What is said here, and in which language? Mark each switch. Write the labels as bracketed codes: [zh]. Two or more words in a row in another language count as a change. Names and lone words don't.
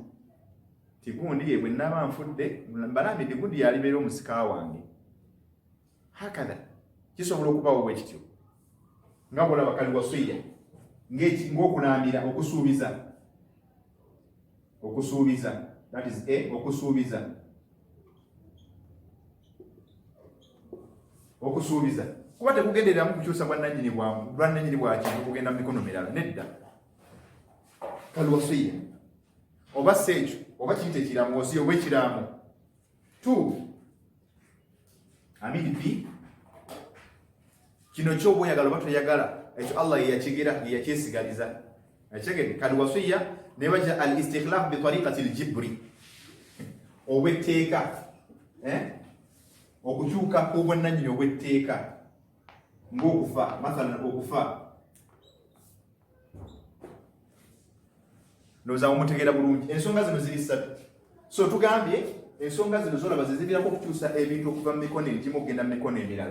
[lg] Tigundi ye bwe nnaba nfudde mbalambidde gundi yalibeera omusika wange. Hakadha kisobola okubaawo bwe kityo. Nga bw'olaba kalwasiya ng'okulaamira, okusuubiza. [en] That is [lg] okusuubiza. Kuba tekugendereramu kukyusa bwannannyini bwakintu kugenda mu mikono mirala. Nedda. Kalwasiya oba sekyo oba kiyite ekiraamo, wasiya oba ekiraamo. 2 B kino ky'oba oyagala oba toyagala, ekyo Allah yeyakyesigaliza. Ekitegedde? Kalwasiya ne baja [ar] الاستخلاف بطريقة الجبري, [lg] obwetteeka. Okukyuka kw'obwannannyini obw'etteeka ng'okufa, mathalan okufa. Ndowooza mutegeera bulungi. Ensonga zino ziri 3. So tugambye ensonga zino zolaba ziviirako okukyusa ebintu okuva mu mikono egimu okugenda mu mikono emirala.